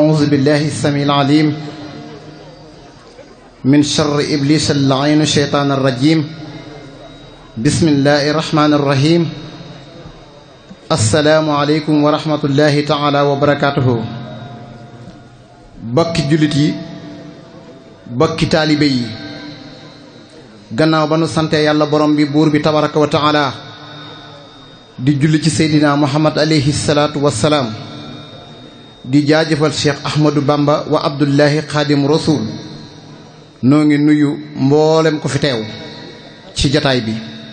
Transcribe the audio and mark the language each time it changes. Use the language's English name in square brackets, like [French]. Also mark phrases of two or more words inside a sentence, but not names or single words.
[Arabic] أعوذ بالله السميع العليم من شر إبليس اللعين الشيطان الرجيم بسم الله الرحمن الرحيم السلام عليكم ورحمة الله تعالى وبركاته [Wolof] bokki jullit yi bokki taalibe yi gannaaw ba nu sante yàlla borom bi buur bi [Arabic] تبارك وتعالى [Wolof] di julli ci seydina muhammad [Arabic] عليه الصلاة والسلام [Wolof] di jaajëfal cheikh ahmadou bamba wa [Arabic] عبد الله خادم الرسول [Wolof] noo ngi nuyu mboolem ko fi teew ci jataay bi